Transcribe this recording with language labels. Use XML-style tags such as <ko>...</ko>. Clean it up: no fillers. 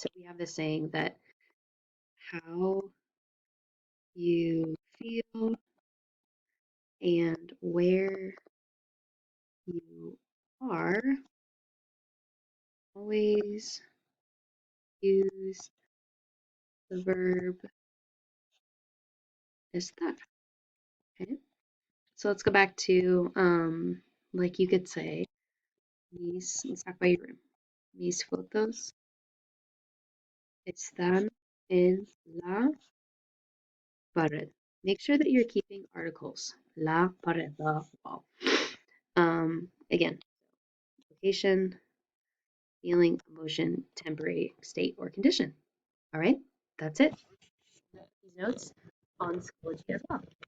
<en>So we have the saying that how you feel and where you are always use the verb estar. Okay. So let's go back to like you could say, let's talk about your room.</en> <es>Mis fotos están en la pared.</es> <en>Make sure that you're keeping articles. La pared, the wall. Again, location, feeling, emotion, temporary state, or condition. All right, that's it. These notes on Schoology as well.</en>